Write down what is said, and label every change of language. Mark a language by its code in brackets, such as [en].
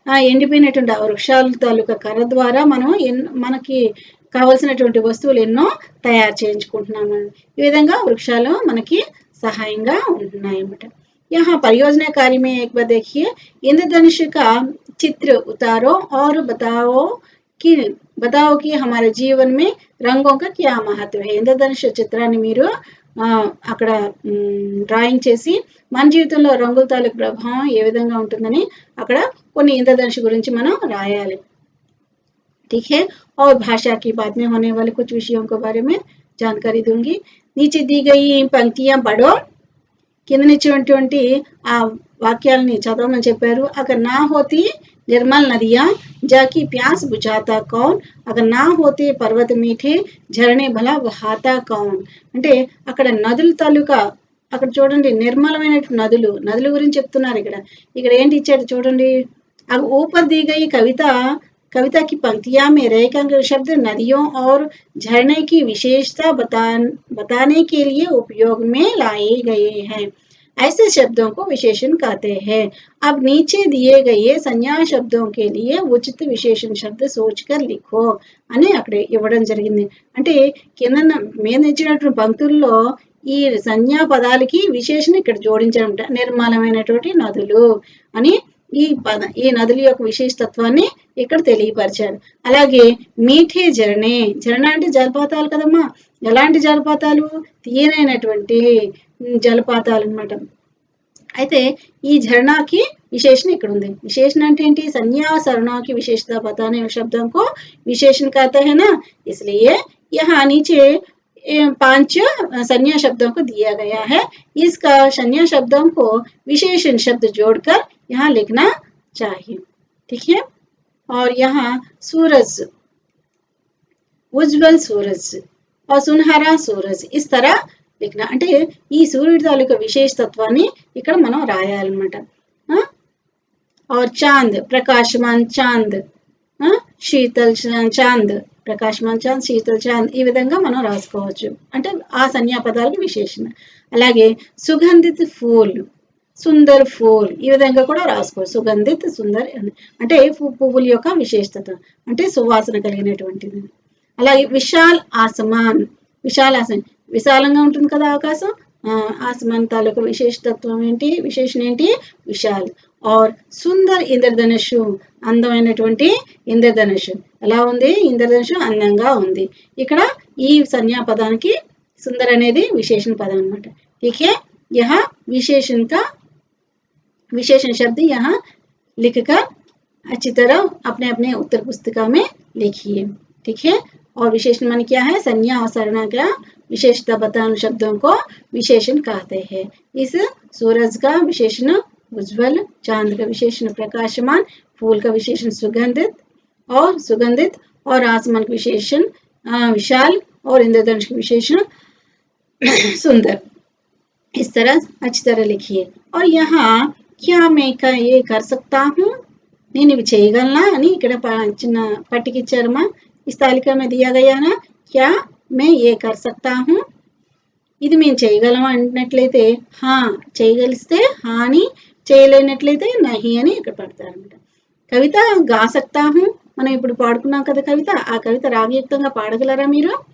[te] ఎండిపోయినటువంటి వృక్షాల తాలూకా కర్ర ద్వారా మనం మనకి కావాల్సినటువంటి వస్తువులు ఎన్నో తయారు చేయించుకుంటున్నాము. ఈ విధంగా వృక్షాలు మనకి సహాయంగా ఉంటున్నాయి అన్నమాట. [hi] यहाँ परियोजना कार्य में एक बार देखिए, इंद्रधनुष का चित्र उतारो और बताओ कि हमारे जीवन में रंगों का क्या महत्व है. [te] इंद्रधनुष చిత్రాన్ని మీరు అక్కడ డ్రాయింగ్ చేసి మన జీవితంలో రంగుల తాలూకు ప్రభావం ఏ విధంగా ఉంటుందని అక్కడ కొన్ని ఇంద్రధనుష్ గురించి మనం రాయాలి. [hi] ठीक है, और भाषा की बात में होने वाले कुछ विषयों के बारे में जानकारी दूंगी. नीचे दी गई पंक्तियां पढ़ो. [te] కిందనిచ్చినటువంటి ఆ వాక్యాలని చదవమని చెప్పారు. [hi] अगर ना होती निर्मल नदियां जाकी प्यास बुझाता कौन, अगर ना होते पर्वत मीठे झरने भला बहाता कौन. [te] అంటే అక్కడ నదుల తాలూకా అక్కడ చూడండి నిర్మలమైన నదుల గురించి చెప్తున్నారు. ఇక్కడ ఏంటి ఇచ్చాడు చూడండి. [hi] अब ऊपर दी गई कविता की पंक्तियां में रेखांकित शब्द नदियों और झरने की विशेषता बताने के लिए उपयोग में लाए गए हैं. ऐसे शब्दों को विशेषण कहते हैं. अब नीचे दिए गए संज्ञा शब्दों के लिए उचित विशेषण शब्द सोचकर लिखो [te] అని అక్కడ ఇవ్వడం జరిగింది. అంటే కింద మీద ఇచ్చినటువంటి పంక్తుల్లో ఈ సంజ్ఞా పదాలకి విశేషణ ఇక్కడ జోడించడం. నిర్మలమైనటువంటి నదులు అని ఈ నదుల యొక్క విశేషతత్వాన్ని ఇక్కడ తెలియపరిచారు. అలాగే మీఠే జరణే, జరణ అంటే జలపాతాలు కదమ్మా. ఎలాంటి జలపాతాలు? తీయనైనటువంటి జలపాతాలు అన్నమాట. అయితే ఈ झरनाకి विशेषण ఇక్కడ ఉంది. विशेषण అంటే ఏంటి? [hi] संज्ञा सरना की विशेषता बताने शब्दों को विशेषण कहते हैं ना. इसलिए यहाँ नीचे 5 संज्ञा शब्दों को दिया गया है. इसका संज्ञा शब्दों को विशेषण शब्द जोड़कर यहाँ लिखना चाहिए. ठीक है, और यहाँ सूरज, उज्जवल सूरज और सुनहरा सूरज इस तरह लिखना. [te] అంటే ఈ సూర్యుడి తాలూకా విశేషతత్వాన్ని ఇక్కడ మనం రాయాలన్నమాట. [hi] और चांद, प्रकाशमान चांद, [te] శీతల్ చాంద్, ప్రకాశమాన్ చాంద్, శీతల్ చాంద్ ఈ విధంగా మనం రాసుకోవచ్చు. అంటే ఆ సంజ్ఞాపదాలకు విశేషణ. అలాగే సుగంధిత్ ఫూల్, సుందర్ ఫూల్ ఈ విధంగా కూడా రాసుకోవచ్చు. సుగంధిత్, సుందర్ అంటే పువ్వుల యొక్క విశేషత అంటే సువాసన కలిగినటువంటిది. అలాగే విశాల్ ఆసమాన్, విశాల్ ఆసమాన్ విశాలంగా ఉంటుంది కదా ఆకాశం. ఆసమాన్ తాలూకు విశేషతత్వం ఏంటి, విశేషణ ఏంటి, విశాల్. ఆర్ సుందర్ ఇంద్రధనుషు, అందమైనటువంటి ఇంద్రధనుషు. ఎలా ఉంది ఇంద్రధనుషు, అందంగా ఉంది. ఇక్కడ ఈ సంజ్ఞాపదానికి సుందర్ అనేది విశేషణ పదం అనమాట. [hi] ठीक है, यह विशेषण का विशेषण शब्द यहाँ लिखकर अच्छी तरह अपने अपने उत्तर पुस्तिका में लिखिए. ठीक है, और विशेषण मान क्या है, संज्ञा और सर्वनाम का विशेषता बताने शब्दों को विशेषण कहते हैं. इस सूरज का विशेषण उज्ज्वल, चांद का विशेषण प्रकाशमान, फूल का विशेषण सुगंधित और आसमान का विशेषण विशाल और इंद्रधनुष का विशेषण सुंदर. इस तरह अच्छी तरह लिखिए. और यहाँ क्या मैं का ये कर सकता हूँ, [te] నేను ఇవి చేయగలనా అని ఇక్కడ చిన్న పట్టిక ఇచ్చారమ్మా. [hi] इस तालिका में दिया गया ना, क्या मैं ये कर सकता हूँ, [te] ఇది మేము చేయగలమా అన్నట్లయితే హా, చేయగలిస్తే హా అని, చేయలేనట్లయితే నహి అని ఇక్కడ పెడతారనమాట. [hi] కవిత గా సక్తా హూ, [te] మనం ఇప్పుడు పాడుకున్నాం కదా కవిత, ఆ కవిత రాగయుక్తంగా పాడగలరా మీరు?